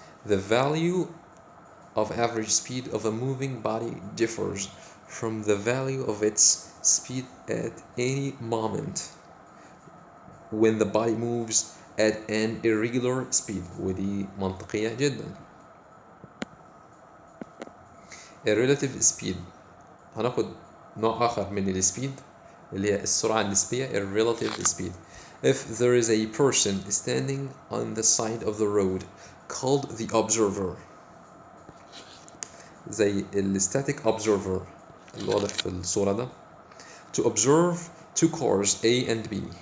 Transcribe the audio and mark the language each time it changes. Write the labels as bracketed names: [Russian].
[English] The value of average speed of a moving body differs from the value of its speed at any moment when the body moves at an irregular speed. [Arabic] ودي منطقية جدا. relative speed هناخد نوع آخر من السبيد اللي هي السرعة النسبية relative speed. [English] If there is a person standing on the side of the road called the observer زي static observer [Arabic] اللي واضح في الصورة ده [English] to observe two cars A and B.